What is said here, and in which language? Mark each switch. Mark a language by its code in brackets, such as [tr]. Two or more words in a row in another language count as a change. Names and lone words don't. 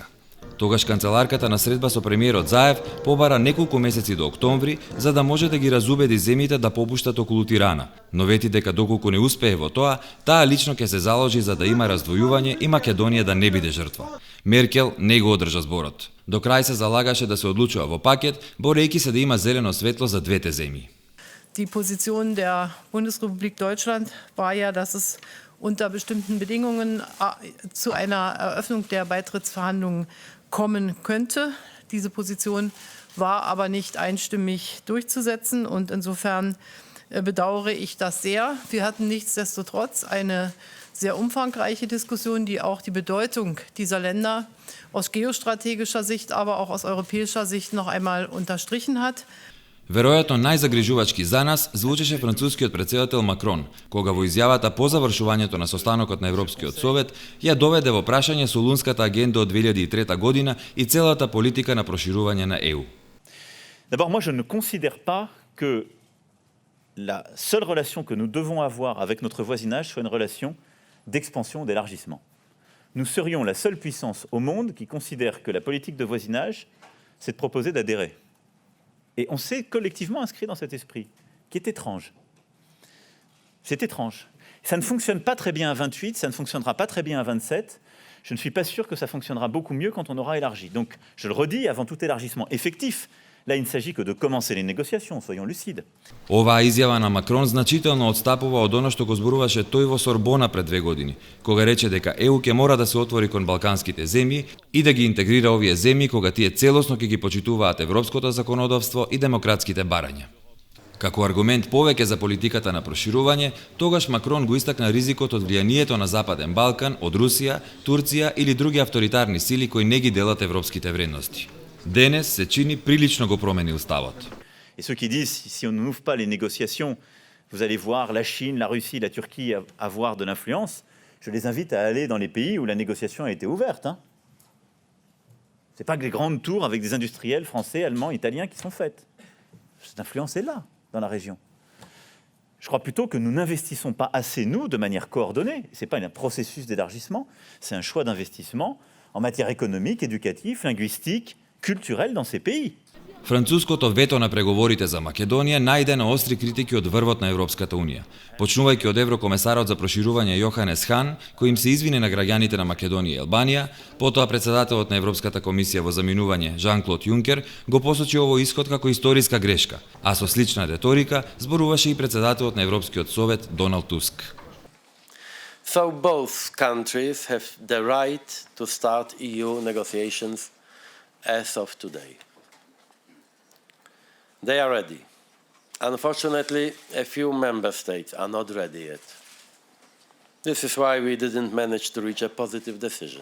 [mk] Тогаш канцеларката на средба со премиерот Заев побара неколку месеци до октомври за да може да ги разубеди земјите да попуштат околу Тирана, но вети дека доколку не успее во тоа, таа лично ќе се заложи за да има раздвојување и Македонија да не биде жртва. Меркел не го одржа зборот. До крај се залагаше да се одлучува во пакет, борејќи се да има зелено светло за двете земји. [de] Die Position der Bundesrepublik Deutschland war ja, dass es unter bestimmten Bedingungen zu einer Eröffnung der Beitrittsverhandlungen kommen könnte. Diese Position war aber nicht einstimmig durchzusetzen und insofern bedauere ich das sehr. Wir hatten nichtsdestotrotz eine sehr umfangreiche Diskussion, die auch die Bedeutung dieser Länder aus geostrategischer Sicht, aber auch aus europäischer Sicht noch einmal unterstrichen hat. [mk] Веројатно најзагрижувачки за нас звучеше францускиот претседател Макрон, кога во изјавата по завршувањето на состанокот на Европскиот совет ја доведе во прашање Солунската агенда од 2003 година и целата политика на проширување на ЕУ. [fr] D'abord, moi je ne considère pas que la seule relation que nous devons avoir avec notre voisinage soit une relation d'expansion ou d'élargissement. nous serions la seule puissance au monde qui considère que la politique de voisinage, c'est de proposer d'adhérer. Et on s'est collectivement inscrit dans cet esprit, qui est étrange. C'est étrange. Ça ne fonctionne pas très bien à 28, ça ne fonctionnera pas très bien à 27. Je ne suis pas sûr que ça fonctionnera beaucoup mieux quand on aura élargi. Donc, je le redis, avant tout élargissement effectif, là, il ne s'agit que de commencer les négociations, soyons lucides. [mk] Оваа изјава на Макрон значително отстапува од она што го зборуваше тој во Сорбона пред 2 години, кога рече дека ЕУ ќе мора да се отвори кон балканските земји и да ги интегрира овие земји кога тие целосно ќе ги почитуваат европското законодавство и демократските барања. Како аргумент повеќе за политиката на проширување, тогаш Макрон го истакна ризикот од влијанието на Западен Балкан од Русија, Турција или други авторитарни сили кои не ги делат европските вредности. Денес се чини прилично го променил ставот. [fr] Et ceux qui disent, si on n'ouvre pas les négociations, vous allez voir la Chine, la Russie, la Turquie avoir de l'influence, je les invite à aller dans les pays où la négociation a été ouverte. Ce n'est pas que les grandes tours avec des industriels français, allemands, italiens qui sont faites. Cette influence est là, dans la région. Je crois plutôt que nous n'investissons pas assez, nous, de manière coordonnée. Ce n'est pas un processus d'élargissement, c'est un choix d'investissement en matière économique, éducative, linguistique, culturelle dans ces pays. [mk] Француското вето на преговорите за Македонија најде на остри критики од врвот на Европската Унија, почнувајќи од еврокомесарот за проширување Јоханес Хан, кој им се извини на граѓаните на Македонија и Албанија, потоа председателот на Европската комисија во заминување Жан-Клод Јункер го посочи овој исход како историска грешка, а со слична реторика зборуваше и председателот на Европскиот совет Доналд Туск. [en] So both countries have the right to start EU negotiations as of today. They are ready. Unfortunately, a few member states are not ready yet. This is why we didn't manage to reach a positive decision.